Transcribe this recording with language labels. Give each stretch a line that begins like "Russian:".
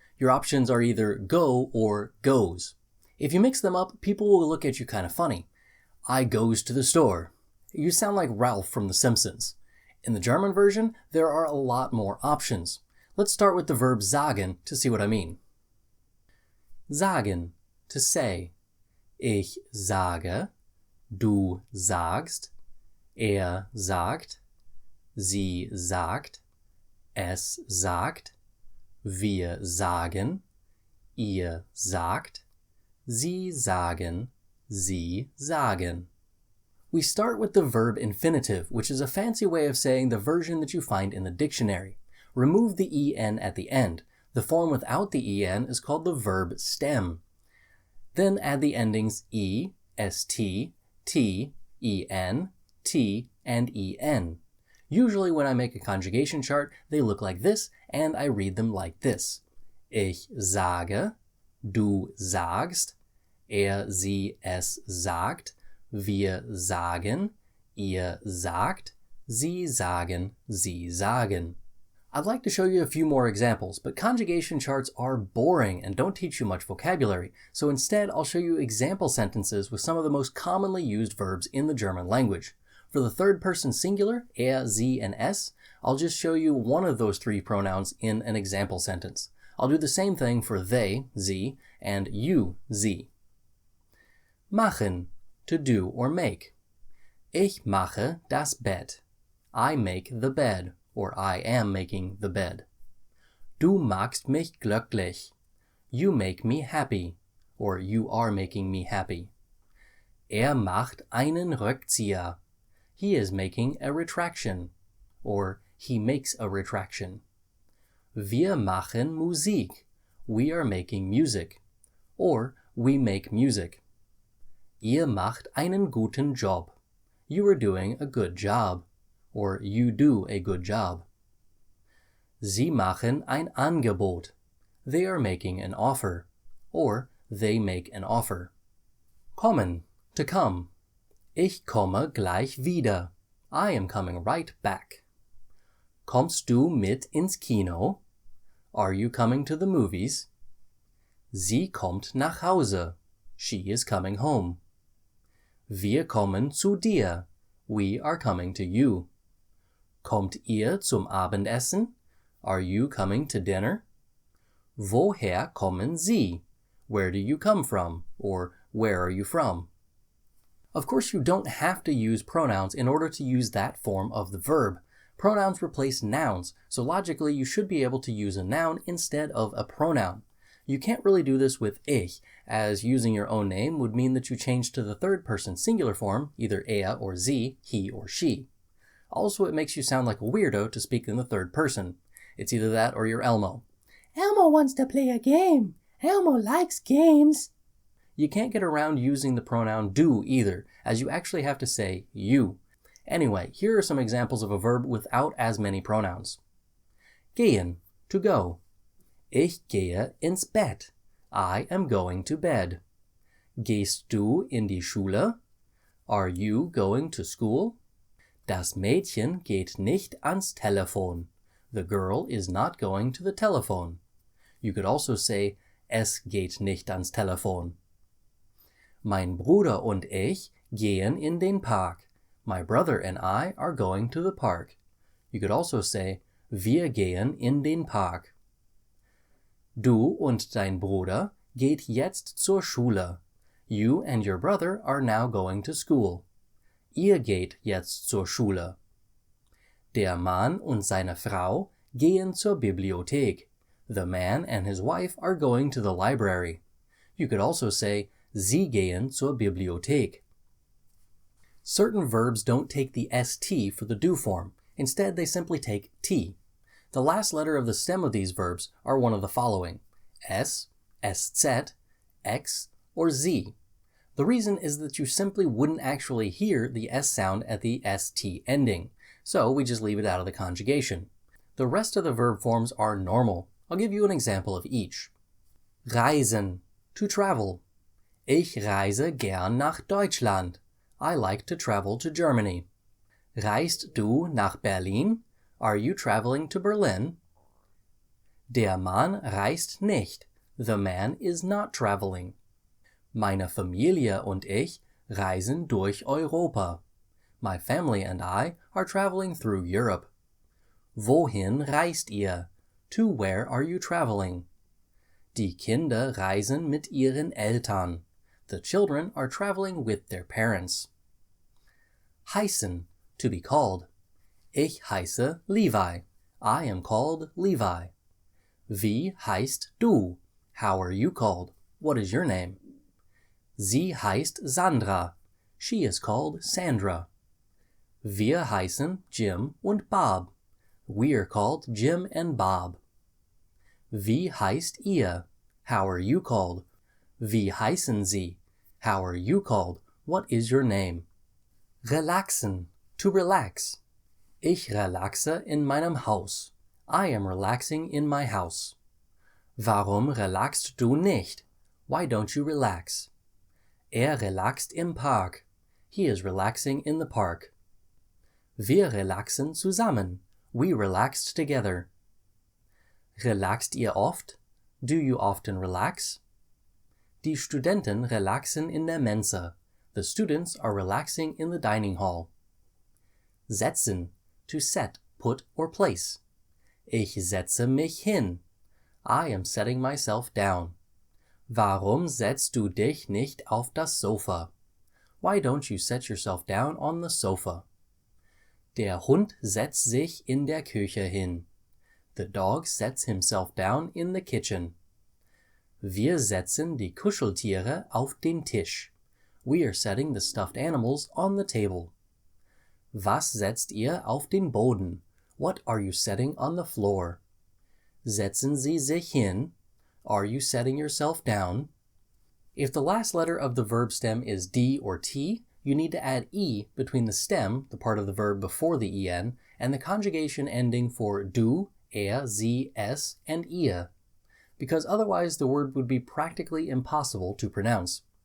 English: Your options are either go or goes. If you mix them up, people will look at you kind of funny. I goes to the store. You sound like Ralph from The Simpsons. In the German version, there are a lot more options. Let's start with the verb sagen to see what I mean. Sagen, to say.
German: Ich sage, du sagst, sagt, sie sagt, es sagt, wir sagen, ihr sagt, sie sagen, sie sagen.
English: We start with the verb infinitive, which is a fancy way of saying the version that you find in the dictionary. Remove the en at the end. The form without the en is called the verb stem. Then add the endings e, st, t, en, t, and en. Usually when I make a conjugation chart, they look like this, and I read them like this. Ich sage, du sagst, sie, es sagt, wir sagen, ihr sagt, sie sagen, sie sagen. I'd like to show you a few more examples, but conjugation charts are boring and don't teach you much vocabulary, so instead I'll show you example sentences with some of the most commonly used verbs in the German language. For the third person singular, sie, and es, I'll just show you one of those three pronouns in an example sentence. I'll do the same thing for they, sie, and you, sie.
German: Machen,
English: to do or make.
German: Ich mache das Bett.
English: I make the bed, or I am making the bed.
German: Du machst mich glücklich.
English: You make me happy, or you are making me happy.
German: Macht einen Rückzieher.
English: He is making a retraction, or he makes a retraction.
German: Wir machen Musik.
English: We are making music, or we make music.
German: Ihr macht einen guten Job.
English: You are doing a good job, or you do a good job.
German: Sie machen ein Angebot.
English: They are making an offer, or they make an offer. Kommen, to come.
German: Ich komme gleich wieder.
English: I am coming right back.
German: Kommst du mit ins Kino?
English: Are you coming to the movies?
German: Sie kommt nach Hause.
English: She is coming home.
German: Wir kommen zu dir.
English: We are coming to you.
German: Kommt ihr zum Abendessen?
English: Are you coming to dinner?
German: Woher kommen Sie?
English: Where do you come from? Or where are you from? Of course, you don't have to use pronouns in order to use that form of the verb. Pronouns replace nouns, so logically you should be able to use a noun instead of a pronoun. You can't really do this with ich, as using your own name would mean that you change to the third person singular form, either or sie, he or she. Also, it makes you sound like a weirdo to speak in the third person. It's either that or you're Elmo. Elmo wants to play a game. Elmo likes games. You can't get around using the pronoun du either, as you actually have to say you. Anyway, here are some examples of a verb without as many pronouns.
German: Gehen,
English: to go.
German: Ich gehe ins Bett.
English: I am going to bed.
German: Gehst du in die Schule?
English: Are you going to school?
German: Das Mädchen geht nicht ans Telefon.
English: The girl is not going to the telephone. You could also say,
German: es geht nicht ans Telefon. Mein Bruder und ich gehen in den Park.
English: My brother and I are going to the park. You could also say,
German: wir gehen in den Park. Du und dein Bruder geht jetzt zur Schule.
English: You and your brother are now going to school.
German: Ihr geht jetzt zur Schule. Der Mann und seine Frau gehen zur Bibliothek.
English: The man and his wife are going to the library. You could also say,
German: sie gehen zur Bibliothek.
English: Certain verbs don't take the st for the do form. Instead, they simply take t. The last letter of the stem of these verbs are one of the following: S, SZ, X, or Z. The reason is that you simply wouldn't actually hear the S sound at the ST ending, so we just leave it out of the conjugation. The rest of the verb forms are normal. I'll give you an example of each. Reisen, to travel.
German: Ich reise gern nach Deutschland.
English: I like to travel to Germany.
German: Reist du nach Berlin?
English: Are you traveling to Berlin?
German: Der Mann reist nicht.
English: The man is not traveling.
German: Meine Familie und ich reisen durch Europa.
English: My family and I are traveling through Europe.
German: Wohin reist ihr?
English: To where are you traveling?
German: Die Kinder reisen mit ihren Eltern.
English: The children are traveling with their parents.
German: Heißen,
English: to be called.
German: Ich heiße Levi.
English: I am called Levi.
German: Wie heißt du?
English: How are you called? What is your name?
German: Sie heißt Sandra.
English: She is called Sandra.
German: Wir heißen Jim und Bob.
English: We are called Jim and Bob.
German: Wie heißt ihr?
English: How are you called?
German: Wie heißen Sie?
English: How are you called? What is your name? Relaxen, to relax.
German: Ich relaxe in meinem Haus.
English: I am relaxing in my house.
German: Warum relaxst du nicht?
English: Why don't you relax?
German: Relaxt im Park.
English: He is relaxing in the park.
German: Wir relaxen zusammen.
English: We relaxed together.
German: Relaxt ihr oft?
English: Do you often relax?
German: Die Studenten relaxen in der Mensa.
English: The students are relaxing in the dining hall. Setzen, to set, put, or place.
German: Ich setze mich hin.
English: I am setting myself down.
German: Warum setzt du dich nicht auf das Sofa?
English: Why don't you set yourself down on the sofa?
German: Der Hund setzt sich in der Küche hin.
English: The dog sets himself down in the kitchen.
German: Wir setzen die Kuscheltiere auf den Tisch.
English: We are setting the stuffed animals on the table.
German: Was setzt ihr auf den Boden?
English: What are you setting on the floor?
German: Setzen Sie sich hin?
English: Are you setting yourself down? If the last letter of the verb stem is D or T, you need to add E between the stem, the part of the verb before the EN, and the conjugation ending for du, sie, es, and ihr, because otherwise the word would be practically impossible to pronounce.